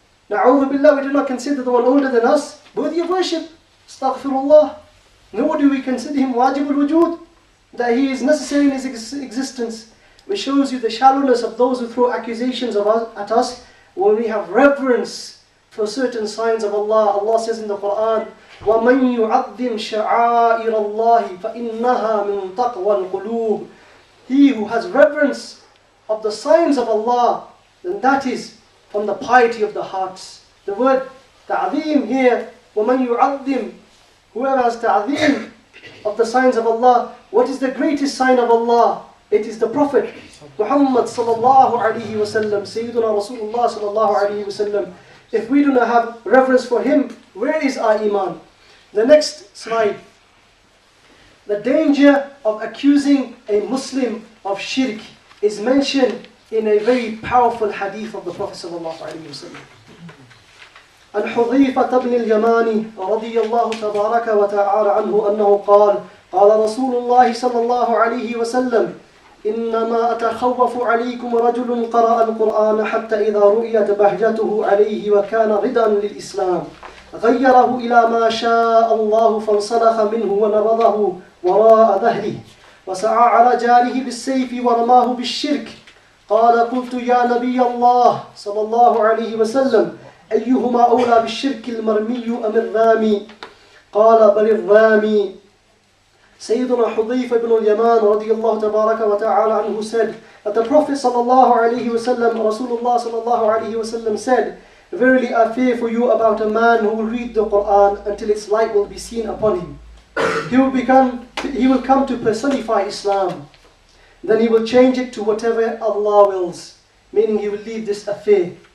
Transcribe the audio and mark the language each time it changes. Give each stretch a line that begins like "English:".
English: Na'udhu billah, we do not consider the one older than us worthy of worship. Astaghfirullah. Nor do we consider him wajibul wujud, that he is necessary in his existence. Which shows you the shallowness of those who throw accusations at us when we have reverence for certain signs of Allah. Allah says in the Qur'an,
Arabic: وَمَنْ يُعَظِّمْ شَعَائِرَ اللَّهِ فَإِنَّهَا مِنْ تَقْوَى الْقُلُوبِ.
English: He who has reverence of the signs of Allah, then that is from the piety of the hearts. The word ta'zeem here,
Arabic: وَمَنْ يُعَظِّمْ,
English: whoever has ta'zeem of the signs of Allah. What is the greatest sign of Allah? It is the Prophet Muhammad sallallahu alaihi wasallam, Sayyiduna Rasulullah sallallahu alaihi wasallam. If we do not have reverence for him, where is our iman? The next slide. The danger of accusing a Muslim of shirk is mentioned in a very powerful hadith of the Prophet sallallahu alaihi wasallam.
Arabic: عن حذيفة بن اليمان رضي الله تبارك وتعالى عنه أنه قال قال رسول الله صلى الله عليه وسلم إنما أتخوف عليكم رجل قرأ القرآن حتى إذا رؤيت بهجته عليه وكان رضا للإسلام غيره إلى ما شاء الله فانسلخ منه ونبضه وراء ظهره وسعى على جاره بالسيف ورماه بالشرك قال قلت يا نبي الله صلى الله عليه وسلم أيهما أولى بالشرك المرمي أم الرامي قال بل الرامي.
English: Sayyiduna Hudhayfa ibn al-Yaman radiyallahu tabaraka wa ta'ala anhu said that the Prophet sallallahu alayhi wa sallam, Rasulullah sallallahu alayhi wa sallam said, verily I fear for you about a man who will read the Qur'an until its light will be seen upon him. He will come to personify Islam. Then he will change it to whatever Allah wills, meaning he will leave this affair.